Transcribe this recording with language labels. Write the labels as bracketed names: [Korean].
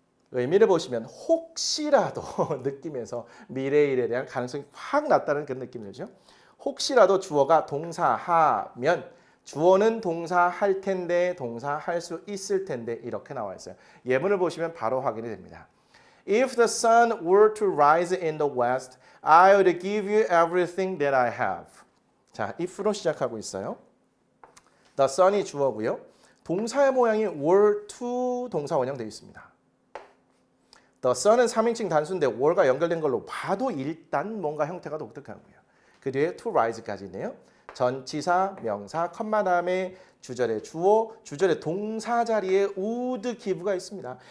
[Korean] 의미를 보시면 혹시라도 느낌에서 미래의 일에 대한 가능성이 확 낮다는 그런 느낌이 들죠. 혹시라도 주어가 동사하면 주어는 동사할 텐데 동사할 수 있을 텐데 이렇게 나와 있어요. 예문을 보시면 바로 확인이 됩니다. [English] If the sun were to rise in the west, I would give you everything that I have. [Korean] 자, if로 시작하고 있어요. The sun이 주어고요. 동사의 모양이 were to 동사 원형 되어 있습니다. The sun은 3인칭 단수인데 were가 연결된 걸로 봐도 일단 뭔가 형태가 독특하고요. 그 뒤에 to rise까지 있네요. 전치사, 명사, 컴마 다음에 주절의 주어, 주절의 동사 자리에 would give가 있습니다.